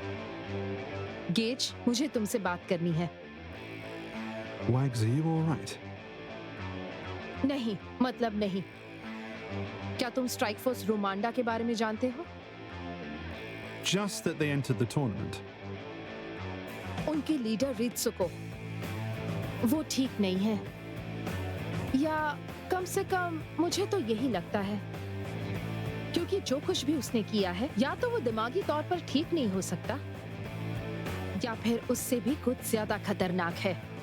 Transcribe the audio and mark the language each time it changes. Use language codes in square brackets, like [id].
[hi] सच, मुझे तुमसे बात करनी है। [en] Wags, are you all right? [hi] नहीं, मतलब नहीं। क्या तुम स्ट्राइक फोर्स रोमांडा के बारे में जानते हो? [en] Just that they entered the tournament. [hi] उनके लीडर रित्सुको, वो ठीक नहीं है, या कम से कम मुझे तो यही लगता है, क्योंकि जो कुछ भी उसने किया है, या तो वो दिमागी तौर पर ठीक नहीं हो सकता, या फिर उससे भी कुछ ज्यादा खतरनाक है।